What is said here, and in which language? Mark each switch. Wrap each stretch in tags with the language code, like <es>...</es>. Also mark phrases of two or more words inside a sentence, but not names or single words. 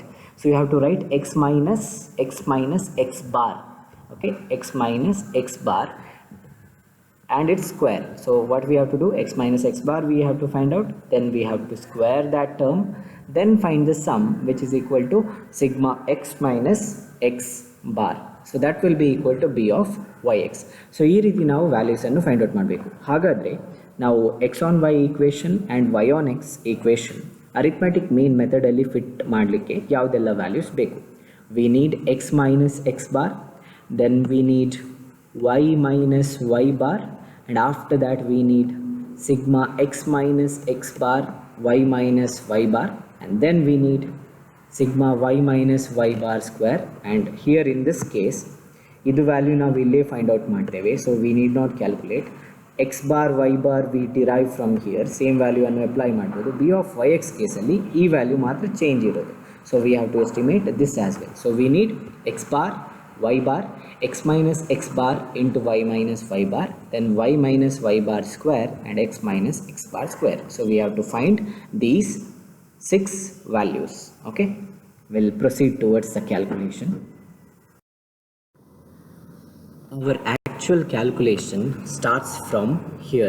<en>So you have to write x minus x bar, okay, x minus x bar and its square. So what we have to do, x minus x bar we have to find out, then we have to square that term, then find the sum which is equal to sigma x minus x bar. So that will be equal to b of yx.</en> <kn>So ಈ ರೀತಿ ನಾವು ವ್ಯಾಲ್ಯೂಸ್ ಅನ್ನು</kn> <en>find out</en> <kn>ಮಾಡಬೇಕು. ಹಾಗಾದರೆ ನಾವು</kn> <en>x on y equation and y on x equation arithmetic mean</en> <kn>ಮೆಥಡಲ್ಲಿ ಫಿಟ್ ಮಾಡಲಿಕ್ಕೆ ಯಾವುದೆಲ್ಲ ವ್ಯಾಲ್ಯೂಸ್ ಬೇಕು?</kn> <en>we need x minus x bar, then we need y minus y bar, and after that we need sigma x minus x bar y minus y bar, and then we need sigma y minus y bar square. And here in this case</en> <kn>idu value ನಾವು ಇಲ್ಲೇ</kn> <en>find out</en> <kn>ಮಾಡ್ತೇವೆ.</kn> <en>so we need not calculate. x bar y bar we derive from here, same value</en> <kn>ಅನ್ನು ಅಪ್ಲೈ ಮಾಡ್ಬೋದು.</kn> <en>b of yx</en> <kn>ಕೇಸಲ್ಲಿ ಈ ವ್ಯಾಲ್ಯೂ ಮಾತ್ರ ಚೇಂಜ್ ಇರೋದು.</kn> <en>so we have to estimate this as well. so we need x bar y bar, x minus x bar into y minus y bar, then y minus y bar square and x minus x bar square. So we have to find these 6 values. Okay, we'll proceed towards the calculation. Our actual calculation starts from here.</en>